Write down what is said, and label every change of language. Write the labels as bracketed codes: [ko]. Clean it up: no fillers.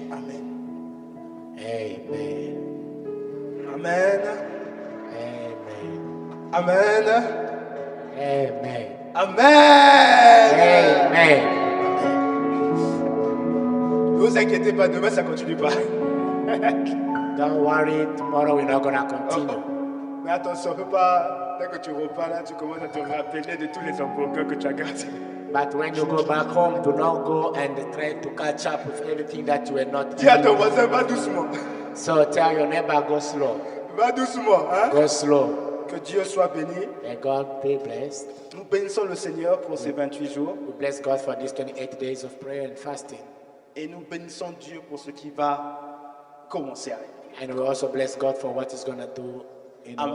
[fr] Amen. Amen. Amen. Amen. Amen. Amen. Amen. Ne vous inquiétez pas, demain ça continue pas. [en] Don't worry, tomorrow we're not gonna continue. [fr] Mais attention, on peut pas, dès que tu repars là, tu commences à te rappeler de tous les hamburgers que tu as gardés. [en] But when you go back home, do not go and try to catch up with everything that you were not [fr] Dis à ton [en] eating. [fr] voisin, va doucement. [en] So tell your neighbor, go slow. [fr] Va doucement, hein? [en] Go slow. [fr] Que Dieu soit béni. [en] May God be blessed. [fr] Nous bénissons le Seigneur pour ces 28 jours. [en] We bless God for these 28 days of prayer and fasting. [fr] Et nous bénissons Dieu pour ce qui va commencer avec. [en] And we also bless God for what He's going to do in our